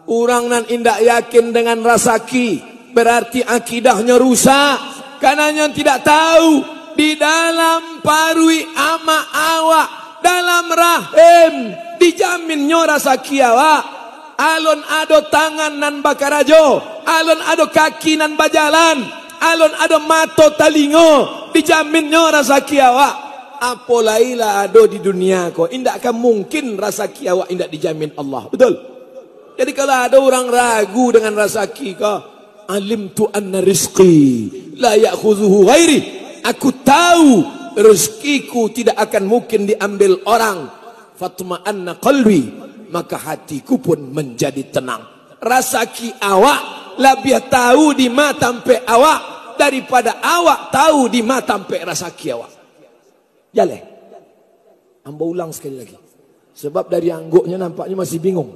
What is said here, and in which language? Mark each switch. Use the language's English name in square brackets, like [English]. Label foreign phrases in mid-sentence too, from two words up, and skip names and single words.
[Minangkabau] orang nan indak yakin dengan rasaki, berarti akidahnya rusak. Karena yang tidak tahu di dalam parui ama awak, dalam rahim dijamin nyo rasaki awak. Alon ado tangan nan bakarajo, alon ado kaki nan bajalan, alon ado mato talingo, dijamin nyo rasaki awak. Apolailah ado di dunia ko, indak akan mungkin rasaki awak indak dijamin Allah. Betul? Jadi kalau ada orang ragu dengan rasaki ko, [Arabic] علمت أن رزقي لا يأخذه غيري. [Indonesian] Aku tahu rezekiku tidak akan mungkin diambil orang. [Arabic] فاطمأن قلبي, [Indonesian] maka hatiku pun menjadi tenang. [Minangkabau] Rasaki awak lebih tahu di matampe awak daripada awak tahu di matampe rasaki awak. Jale, amba ulang sekali lagi. [Indonesian] Sebab dari angguknya nampaknya masih bingung.